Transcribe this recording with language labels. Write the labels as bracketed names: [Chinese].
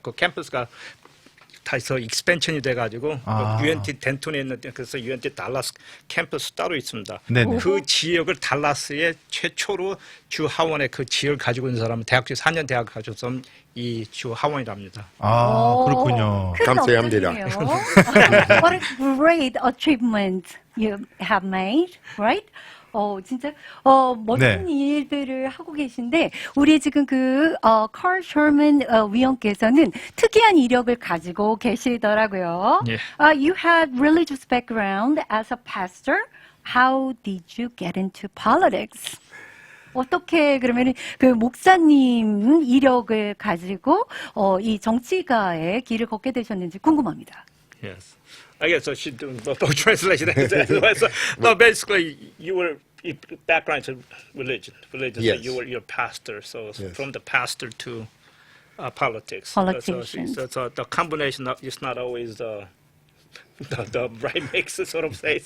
[Korean] 그 캠퍼스가 다해서 익스펜션이 돼가지고 UNT 덴톤에 있는 그래서 UNT 달라스 캠퍼스 따로 있습니다. 네네. 그 지역을 달라스의 최초로 주 하원의 그 지역을 가지고 있는 사람은 대학교 4년 대학 가져서 이 주 하원이랍니다. 그렇군요. 큰 감사합니다. 업적이네요. [English] What a great achievement you have made, right? [Korean] 진짜 멋진 네. 일들을 하고 계신데 우리 지금 칼 셔먼 위원께서는 특이한 이력을 가지고 계시더라고요. 예. [English] You had religious background as a pastor. How did you get into politics? [Korean] 어떻게 그러면 그 목사님 이력을 가지고 이 정치가의 길을 걷게 되셨는지 궁금합니다. [English] Yes. I guess I should do both translation. So, no, basically, your background to religion. Yes. So you're a pastor. So from the pastor to politics. Politician. So the combination is not always the right mix, sort of say.